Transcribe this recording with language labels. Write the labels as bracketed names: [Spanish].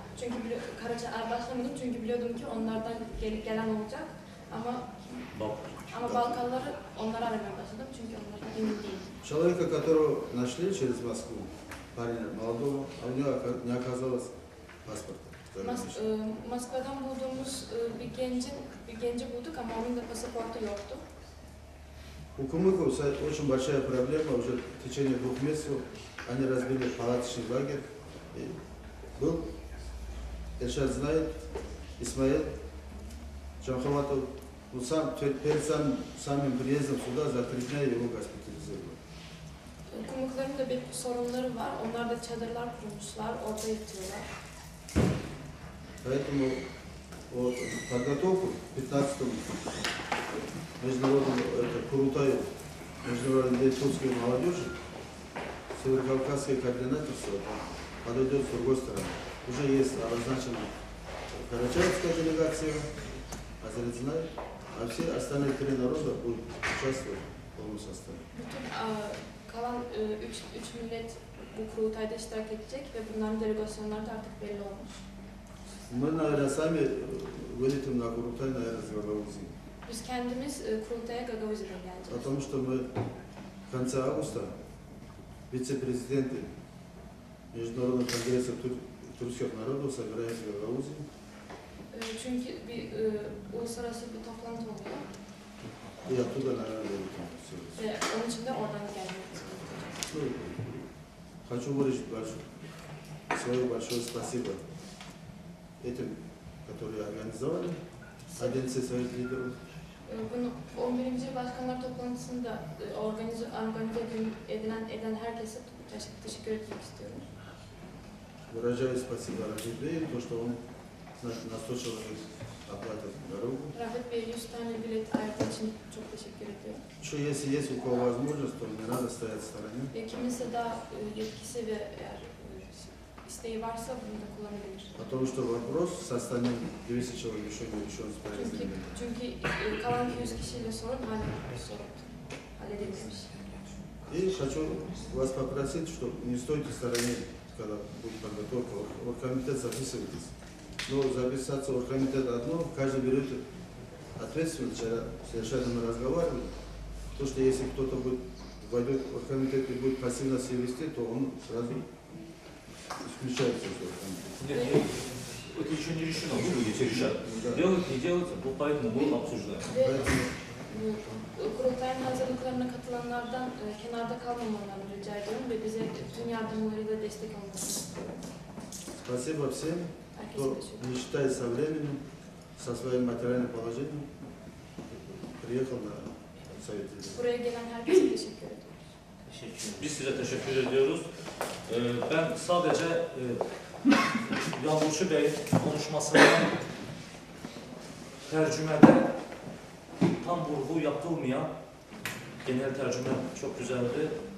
[Turkish] Çünkü başlamadım çünkü biliyordum ki onlardan gelen olacak ama Balkanları onları aramaya başladım çünkü onlardan emin değilim. [Russian] Человека, которого нашли через Москву, парня молодого, а у него не оказалось паспорта. [Turkish] Moskva'dan bulduğumuz bir genci bulduk ama onun da pasaportu yoktu. [Russian] У Кумыков очень большая проблема, уже в течение 2 месяцев они разбили палаточный лагерь. И был, Эльшат знает, Исмаил Джанхаватов, перед самым приездом сюда за 3 дня его госпитализировали. [Turkish] Kumukların da bir sorunları var. Onlar da çadırlar kurmuşlar, orada yatıyorlar. [Russian] Поэтому вот, подготовку к 15-му международному Курултаю международной литовской молодежи Северокавказское координаторство подойдет с другой стороны. Уже есть обозначена Карачаевская делегация, Азербайджан, а все остальные 3 народа будут участвовать в полном составе. [Turkish] Bütün kalan üç millet bu kurultayda iştirak edecek ve bunların delegasyonları da artık belli olmuş. [Russian] Мы, наверное, сами вылетим на Курултай, наверное, с Гагаузии. [Turkish] Biz kendimiz kurultaya Gagauzya'da geleceğiz. [Russian] Потому что мы в конце августа вице-президенты Международного конгресса тюркских народов собираемся в Гагаузии. [Turkish] Çünkü bir uluslararası bir toplantı oluyor [Russian] И оттуда, наверное, вылетим. [Turkish] ve onun için de oradan gelmek istiyoruz. [Russian] Хочу выразить свое большое спасибо этим, которые организовали, 11 своих лидеров. [Turkish] Bunu 11. Başkanlar toplantısında organize eden herkese teşekkür etmek istiyorum. [Russian] Выражаю спасибо Рафику, то, что он настойчиво оплатит дорогу. [Turkish] Rafet Bey 100 tane bilet ayırdığı için çok teşekkür ediyorum. [Russian] Еще если есть у кого возможность, то не надо стоять в стороне. [Turkish] Ve kiminse daha yetkisi ve eğer isteği varsa bunu da kullanabilir. [Russian] Потому что вопрос с остальным 200 человек еще не решен с порядком. [Turkish] Çünkü kalan 200 kişiyle sorun hala halledilmemiş. [Russian] И хочу вас попросить, что не стойте в стороне, когда будет подготовка. Оргкомитет записывайтесь. Но записаться в оргкомитет одно, каждый берет ответственность. Вчера с Эльшатом мы разговаривали. То, что если кто-то войдет в оргкомитет и будет пассивно себя вести, то он сразу исключается из оргкомитета. Нет, это еще не решено, вы будете решать. Делать, не делать, поэтому мы обсуждаем. Поэтому [Turkish] Kurultayın hazırlıklarına katılanlardan kenarda kalmamalarını rica ediyorum ve bize tüm yardımlarıyla destek olmasını istiyorum. [Russian] спасибо всем, [Turkish] Herkese [Russian] кто [Turkish] teşekkür [Russian] не считая со временем, со своим материальным положением, приехал на совет. [Turkish] Buraya gelen herkese teşekkür ediyorum. Biz size teşekkür ediyoruz. Ben sadece Yağmurçu Bey'in konuşmasında tercümede tam vurgu yapılmayan genel tercüme çok güzeldi.